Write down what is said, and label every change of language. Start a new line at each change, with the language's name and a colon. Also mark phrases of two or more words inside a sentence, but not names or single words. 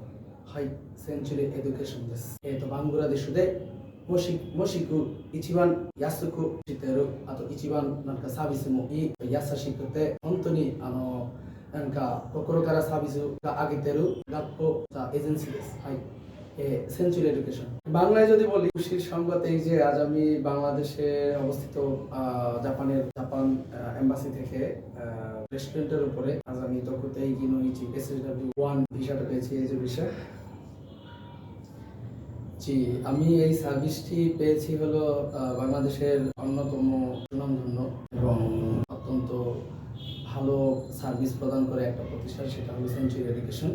Japanese: はい、センチュリーエデュケーションです。バングラデシュでもしく一番安くしてる、あと一番なんかサービスもいい、優しくて、本当になんか心からサービスが上げてる学校エージェンシーです。
Bangla: はい。সেঞ্চুরি এডুকেশন বাংলায় যদি বলি, খুশির সংবাদ এই যে আজ আমি বাংলাদেশে অবস্থিত জাপান এম্বাসি থেকে রেস্টুরেন্টের উপরে আজ আমি
Japanese: 特定技能1
Bangla: SSW1 ভিসাটা পেয়েছি। এই যে ভিসা, জি, আমি এই সার্ভিসটি পেয়েছি হলো বাংলাদেশের অন্যতম সুনামধন্য এবং অত্যন্ত ভালো সার্ভিস প্রদান করে একটা প্রতিষ্ঠান, সেটা হলো সেঞ্চুরি এডুকেশন।